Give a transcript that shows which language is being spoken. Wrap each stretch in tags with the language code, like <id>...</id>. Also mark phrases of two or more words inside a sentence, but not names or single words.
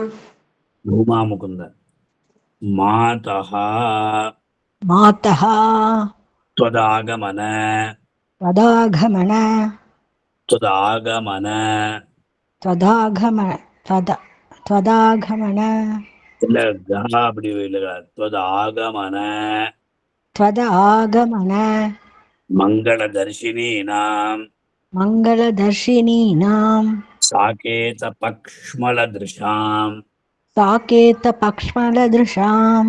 <sa>भूमा मुकुन्द मातः मातः त्वदागमन त्वदागमन त्वदागमन त्वदागमन त्वदागमन</sa> <ta>இல்ல கா அப்படி இல்ல त्वदागमन</ta> <sa>त्वदागमन मङ्गलदर्शिनीनाम् मङ्गलदर्शिनीनाम् साकेतपक्ष्मलदृशाम् साकेतपक्ष्मलदृशाम्</sa>